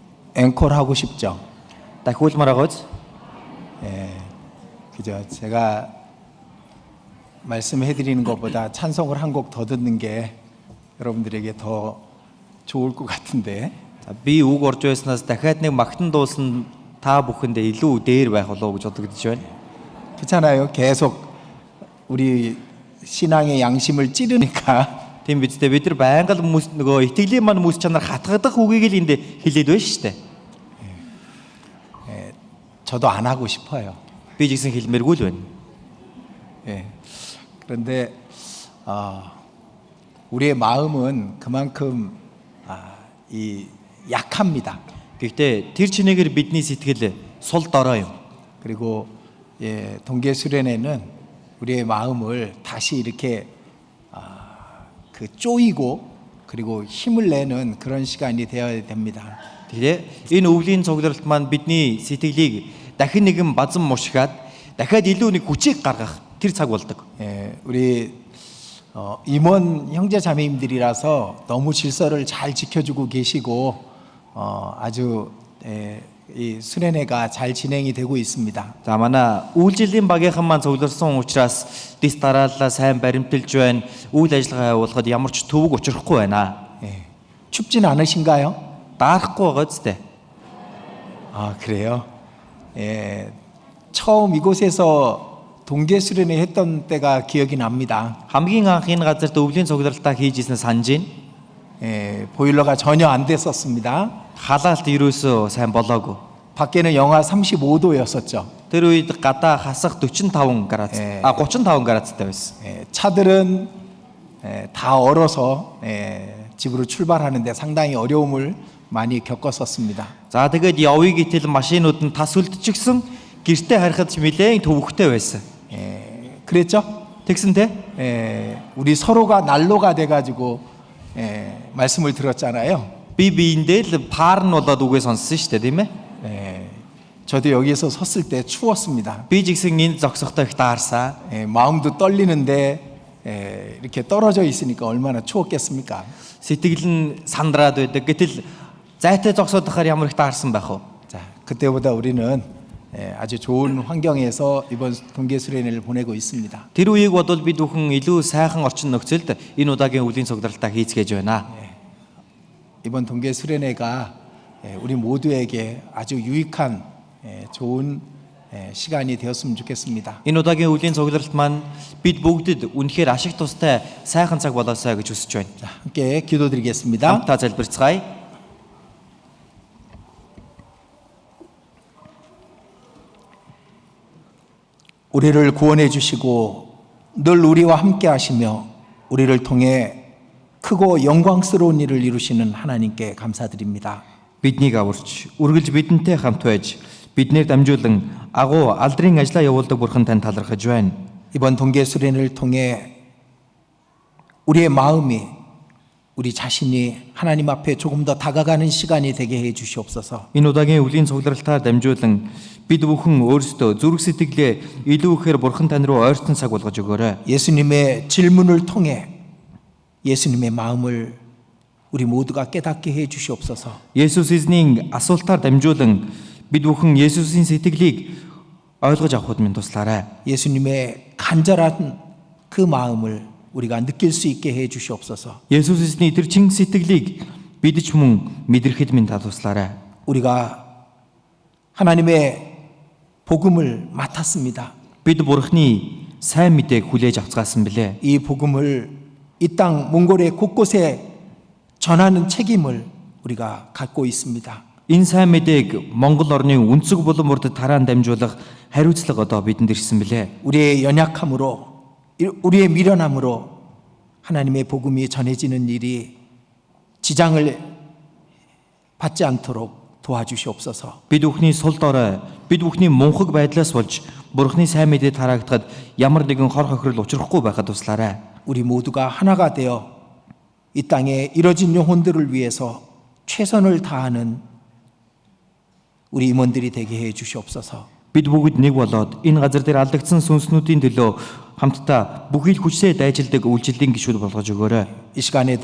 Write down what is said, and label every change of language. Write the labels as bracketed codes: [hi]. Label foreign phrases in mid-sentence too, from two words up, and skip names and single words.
[ko] 앵콜 하고 싶죠. [mn] дахиулмаар байгаач. [ko] 그죠? 제가 말씀해드리는 것보다 찬송을 한 곡 더 듣는 게 여러분들에게 더 좋을 것 같은데. [mn] За би үг орж байснаас дахиад нэг магтан дуусан та бүхэндээ илүү дээр байх болов уу гэж бодогдож байна. [ko] 그렇잖아요. 계속 우리 신앙의 양심을 찌르니까. [mn] Тийм биз дээ, бид нар байнга л хүмүүс нөгөө итгэлийн маань хүмүүс чанар хатгадах үгийг л энд хэлээд байна шүү дээ. [ko] 저도 안 하고 싶어요. [mn] Би ч гэсэн хэлмээргүй л байна. [ko] 그런데 우리의 마음은 그만큼 이 약합니다. [mn] Гэхдээ тэр чинээгээр бидний сэтгэл сул дорой юм. [ko] 그리고 동계 수련회는 우리의 마음을 다시 이렇게 그 쪼이고 그리고 힘을 내는 그런 시간이 되어야 됩니다. [mn] Тэгэхээр энэ өвлийн цугларалт маань бидний сэтгэлийг дахин нэгэн базан мушгаад дахиад илүү нэг хүчийг гаргах тэр цаг болдог. [ko] 우리 임원 형제 자매님들이라서 너무 질서를 잘 지켜주고 계시고 아주 이 수련회가 잘 진행이 되고 있습니다. [mn] За манай үйлчлэлийн багийнхан маань цугларсан учраас дис дараалал сайн баримталж байна. Үйл ажиллагаа явуулахад ямар ч төвөг учрахгүй байна. [ko] 춥진 않으신가요? [mn] Даахгүй байгаа зү. [ko] 그래요? 처음 이곳에서 동계 수련회 했던 때가 기억이 납니다. [mn] хамгийн анх энэ газарт өвлийн цугларалтаа хийж ирсэн санаж байна. [ko] 보일러가 전혀 안 됐었습니다. [mn] Халаалт ерөөсөө сайн болоогүй. [ko] 밖에는 영하 35도였었죠. [mn] Тэр үед гадаа хасах 45 градус 35 градустай байсан. [ko] 차들은 다 얼어서 집으로 출발하는데 상당히 어려움을 많이 겪었었습니다. [mn] За тэгээд явъя гэтэл машинууд нь тас үлдчихсэн, гэртээ харихад ч нэлээд төвөгтэй байсан. [ko] 그랬죠? [mn] Тэгсэн те? [ko] 우리 서로가 난로가 돼가지고 말씀을 들었잖아요. [mn] Би биэндээ л паар нь болоод үгээ сонссон шүү дээ, тийм ээ? [ko] 저도 여기에서 섰을 때 추웠습니다. [mn] Би ч гэсэн энэ зогсохдоо их таарсан. [ko] 마음도 떨리는데 이렇게 떨어져 있으니까 얼마나 추웠겠습니까? [mn] Сэтгэл нь сандраад байдаг. Гэтэл зайтай зогсоод байхаар ямар их таарсан байх вэ? [ko] 자, 그때보다 우리는 아주 좋은 환경에서 이번 동계 수련회를 보내고 있습니다. [mn] Тэр үеийг бодвол бид бүхэн илүү сайхан орчин нөхцөлд энэ удаагийн өвлийн цугларалтаа хийцгээж байна. [ko] 이번 동계 수련회가 우리 모두에게 아주 유익한 좋은 시간이 되었으면 좋겠습니다. [mn] Энэ удаагийн өвлийн цугларалт маань бид бүгдэд үнэхээр ашиг тустай сайхан цаг болоосаа гэж хүсэж байна. [ko] 자, 함께 기도드리겠습니다. [mn] Хамтдаа залбирцгаая. [ko] 우리를 구원해 주시고 늘 우리와 함께 하시며 우리를 통해 크고 영광스러운 일을 이루시는 하나님께 감사드립니다. [mn] Биднийг аварч, үргэлж бидэнтэй хамт байж, биднээр дамжуулан агуу алдрын ажлаа явуулдаг бурхан тань талархаж байна. [ko] 이번 동계 수련회를 통해 우리의 마음이 우리 자신이 하나님 앞에 조금 더 다가가는 시간이 되게 해 주시옵소서. [mn] Энэ удаагийн өвлийн цугларалтаар дамжуулан бид бүхэн өөрсдөө зүрх сэтгэлээ илүү ихээр бурхан тань руу ойртон цаг болгож өгөөрэй. [ko] 예수님의 질문을 통해 예수님의 마음을 우리 모두가 깨닫게 해 주시옵소서. [mn] Есүс эзний асуултаар дамжуулан бид бүхэн Есүсийн сэтгэлийг ойлгож авахд минь туслаарай. [ko] 예수님의 간절한 그 마음을 우리가 느낄 수 있게 해 주시옵소서. [mn] Есүс эзний тэр чин сэтгэлийг бид ч мөн мэдрэхэд минь та туслаарай. [ko] 우리가 하나님의 복음을 맡았습니다. [mn] Бид бурхны сайн мэдээг хүлээж авцгаасан билээ. [ko] 이 복음을 이 땅 몽골의 곳곳에 전하는 책임을 우리가 갖고 있습니다. [mn] Энэ сайн мэдээг Монгол орны өнцөг булан мөрдөд тараан дамжуулах хариуцлага одоо бидэнд ирсэн билээ. [ko] 우리의 연약함으로 우리의 미련함으로 하나님의 복음이 전해지는 일이 지장을 받지 않도록 도와주시옵소서. [mn] Бид бүхний сул дорой, бид бүхний мунхаг байдлаас болж бурхны сайн мэдээ тараагдахад ямар нэгэн хор хохирол учрахгүй байхад туслаарай. [ko] 우리 모두가 하나가 되어 이 땅에 이뤄진 영혼들을 위해서 최선을 다하는 우리 임원들이 되게 해 주시옵소서. [mn] Бид бүгд нэг болоод энэ газар дээр алдагдсан сүнснүүдийн төлөө хамтдаа бүхий л хүчтэй дайжилдаг үйлчлэлийн гишүүд болгож өгөөрэй.